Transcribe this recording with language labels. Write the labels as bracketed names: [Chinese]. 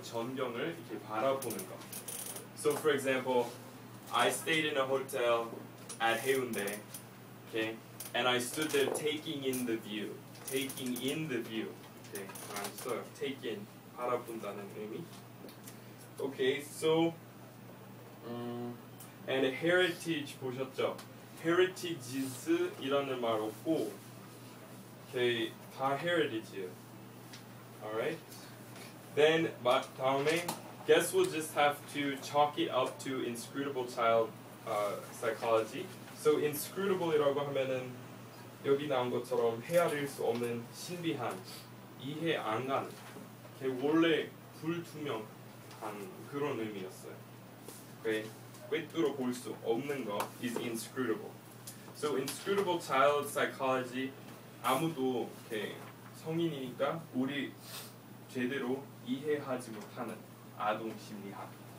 [Korean] 전경을 이렇게 바라보는 거. [English] So for example, I stayed in a hotel at Haeundae, okay, and I stood there taking in the view. Taking in the view. Okay, [Korean] 많이 써요. [English] Take in, [Korean] 바라본다는 의미. [English] Okay, so and heritage 보셨죠? [Korean] heritages이라는 말 없고, okay, 다 heritage예요. [English] Alright. Then 다음에 guess we'll just have to chalk it up to inscrutable child psychology. [Korean] So inscrutable이라고 하면은 여기 나온 것처럼 헤아릴 수 없는 신비한, 이해 안 가는, 원래 불투명한 그런 의미였어요. Okay. 꿰뚫어 볼 수 없는 거 [English] is inscrutable. So inscrutable child psychology, [Korean] 아무도 이렇게 성인이니까 우리 제대로 이해하지 못하는 아동 심리학.